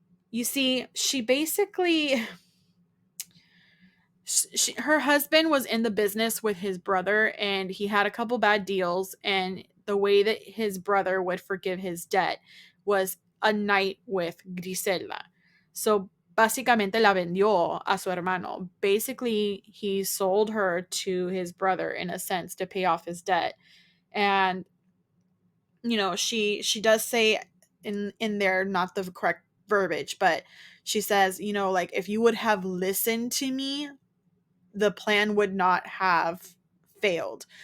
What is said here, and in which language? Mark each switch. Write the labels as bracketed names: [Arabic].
[English] You see, she basically her husband was in the business with his brother, and he had a couple bad deals, and the way that his brother would forgive his debt was a night with Griselda. [Spanish] So básicamente la vendió a su hermano. [English] Basically, he sold her to his brother in a sense to pay off his debt. And she does say in there, not the correct verbiage, but she says, like, if you would have listened to me, the plan would not have failed.